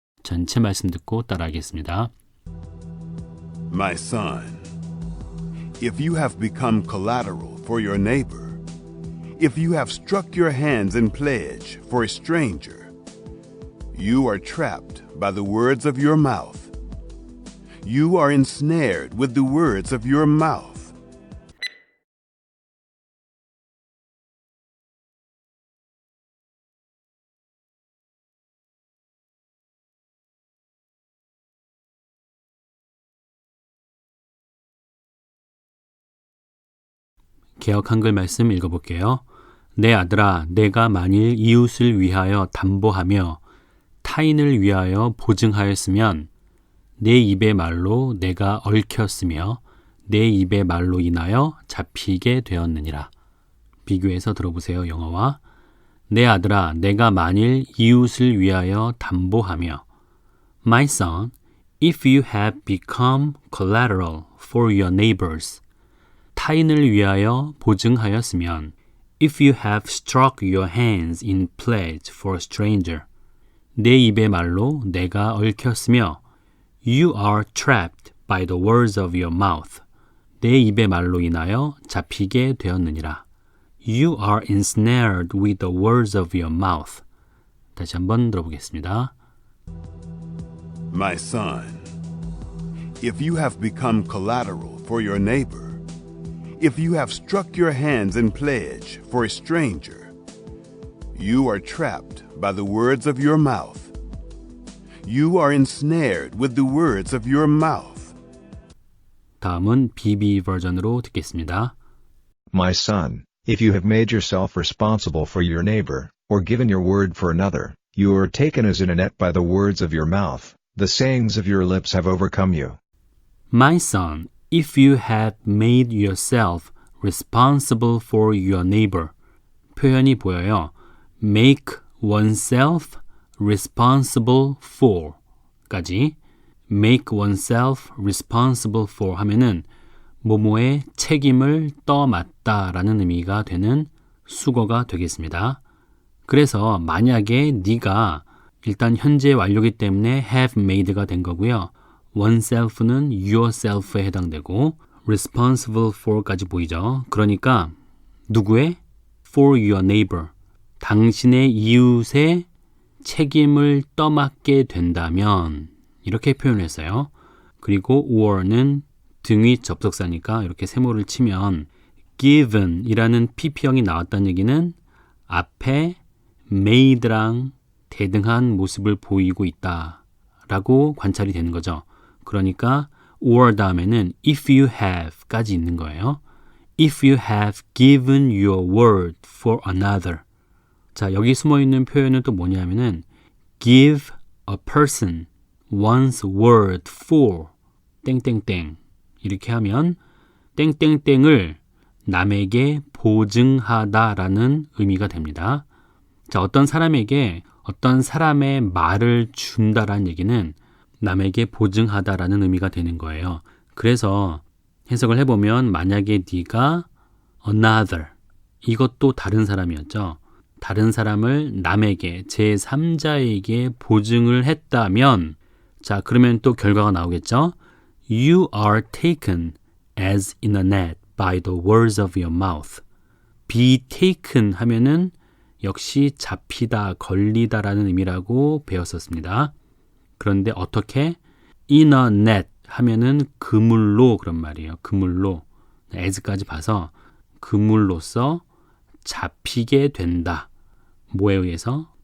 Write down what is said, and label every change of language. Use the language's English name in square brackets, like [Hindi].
[Korean] 전체 말씀 듣고 따라하겠습니다. [English] My son, if you have become collateral for your neighbor, if you have struck your hands in pledge for a stranger, you are trapped by the words of your mouth. You are ensnared with the words of your mouth. [Korean] 개역 한글 말씀 읽어볼게요. 내 아들아, 내가 만일 이웃을 위하여 담보하며 타인을 위하여 보증하였으면 내 입의 말로 내가 얽혔으며 내 입의 말로 인하여 잡히게 되었느니라. 비교해서 들어보세요. 영어와 내 아들아, 내가 만일 이웃을 위하여 담보하며 [English] My son, if you have become collateral for your neighbors [Korean] 타인을 위하여 보증하였으면 [English] If you have struck your hands in pledge for a stranger [Korean] 내 입의 말로 내가 얽혔으며 [English] You are trapped by the words of your mouth. [Korean] 내 입의 말로 인하여 잡히게 되었느니라. [English] You are ensnared with the words of your mouth. [Korean] 다시 한번 들어보겠습니다. [English] My son, if you have become collateral for your neighbor, if you have struck your hands in pledge for a stranger, you are trapped by the words of your mouth. You are ensnared with the words of your mouth. [Korean] 다음은 BB 버전으로 듣겠습니다. [English] My son, if you have made yourself responsible for your neighbor, or given your word for another, you are taken as in a net by the words of your mouth. The sayings of your lips have overcome you. My son, if you have made yourself responsible for your neighbor. [Korean] 표현이 보여요. [English] Make oneself responsible for [Korean] 까지 [English] make oneself responsible for [Korean] 하면은 뭐뭐의 책임을 떠맡다 라는 의미가 되는 수거가 되겠습니다. 그래서 만약에 네가 일단 현재 완료이기 때문에 have made가 된 거고요. oneself는 yourself에 해당되고 responsible for까지 보이죠. 그러니까 누구의? [English] for your neighbor. [Korean] 당신의 이웃의 책임을 떠맡게 된다면 이렇게 표현했어요. 그리고 or는 등위 접속사니까 이렇게 세모를 치면 given 이라는 pp형이 나왔다는 얘기는 앞에 made랑 대등한 모습을 보이고 있다 라고 관찰이 되는 거죠. 그러니까 or 다음에는 [English] if you have [Korean] 까지 있는 거예요. [English] If you have given your word for another. [Korean] 자, 여기 숨어있는 표현은 또 뭐냐면은 [English] give a person one's word for [Korean] 땡땡땡 이렇게 하면 땡땡땡을 남에게 보증하다라는 의미가 됩니다. 자, 어떤 사람에게 어떤 사람의 말을 준다라는 얘기는 남에게 보증하다라는 의미가 되는 거예요. 그래서 해석을 해보면 만약에 네가 another 이것도 다른 사람이었죠. 다른 사람을 남에게 제3자에게 보증을 했다면 자 그러면 또 결과가 나오겠죠. [English] You are taken as in a net by the words of your mouth. [Korean] be taken 하면은 역시 잡히다, 걸리다라는 의미라고 배웠었습니다. 그런데 어떻게? [English] in a net [Korean] 하면은 그물로 그런 말이에요. 그물로. as까지 봐서 그물로서 잡히게 된다. 뭐에 의해서?